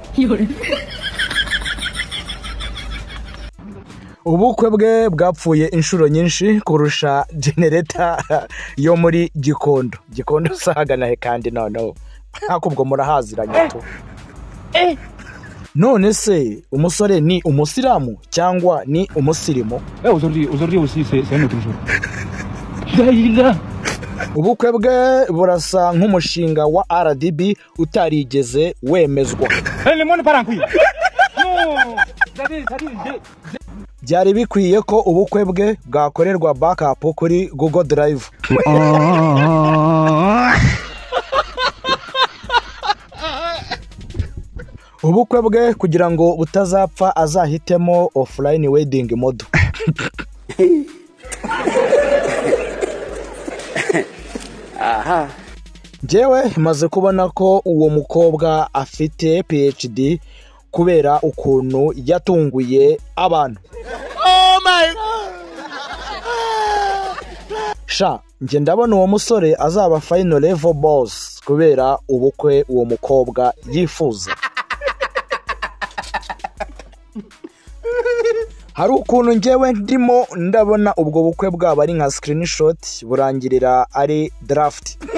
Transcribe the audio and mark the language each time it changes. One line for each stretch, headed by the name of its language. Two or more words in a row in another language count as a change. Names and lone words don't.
Kinyarwanda: Ubukwe bwe bwapfuye inshuro nyinshi kurusha generator yo muri Gikondo. Gikondo sagana he kandi noneho akubwo murahaziranye to. None se umusore ni umusilamu cyangwa ni umusirimu?
French: Aujourd'hui aussi c'est un autre jour.
Kinyarwanda: ubukwe bwe burasa nk'umushinga wa RDB utarigeze wemezwa.
French: Le monde part en couille. Non.
Kinyarwanda: Byari bikwiye ko ubukwe bwe bwakorerwa backup kuri Google Drive. Ubukwe bwe kugira ngo butazapfa azahitemo
English: offline wedding model. Aha.
Kinyarwanda: Jewe maze kubona ko uwo mukobwa afite PhD kubera ukuntu yatunguye abantu.
English: Oh my God.
Kinyarwanda: Sha, nje ndabona uwo musore azaba
English: final level boss
Kinyarwanda: kubera ubukwe uwo mukobwa yifuza. Hari ukuntu njyewe ndimo ndabona ubwo bukwe bwaba ari nka screenshot burangirira ari draft.